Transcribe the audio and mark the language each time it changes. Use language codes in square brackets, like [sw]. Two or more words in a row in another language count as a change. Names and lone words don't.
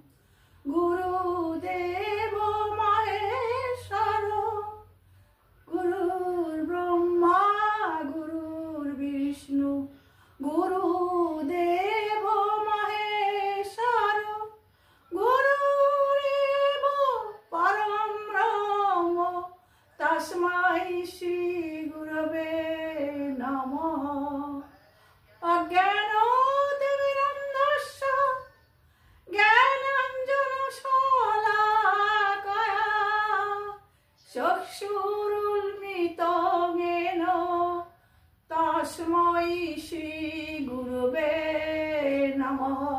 [sa] গুরুদেব মহেশ্বর, গুরুর ব্রহ্মা গুরুর বিষ্ণু গুরুদেব মহেশ্বর, গুরুরেব পরম ব্রহ্ম তস্मै শ্রী গুরবে নমঃ। অজ্ঞানতিমিরন্ধস্য জ্ঞানাঞ্জনশলাকয়া চক্ষুरुन्मिलितं येन তস্मै শ্রী গুরবে নমঃ।